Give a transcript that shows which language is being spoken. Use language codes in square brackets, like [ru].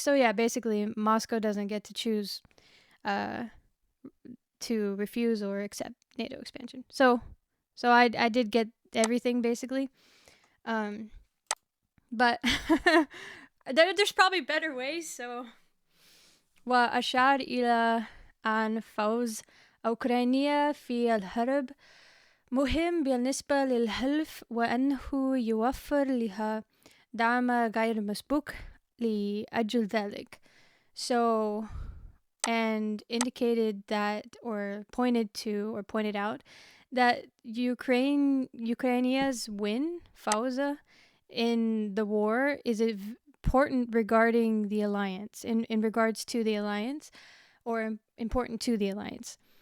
[en] So yeah, basically Moscow doesn't get to choose to refuse or accept NATO expansion. So I did get everything basically. But there's probably better ways. [ar] So وأشار إلى أن فوز أوكرانيا في الحرب مهم بالنسبة للحلف، وأنه يوفر لها دعم غير مسبوق لأجل ذلك. [en] So, and indicated that, or pointed out that Ukrainia's win, Fauza, in the war is important regarding the alliance, in regards to the alliance, or important to the alliance.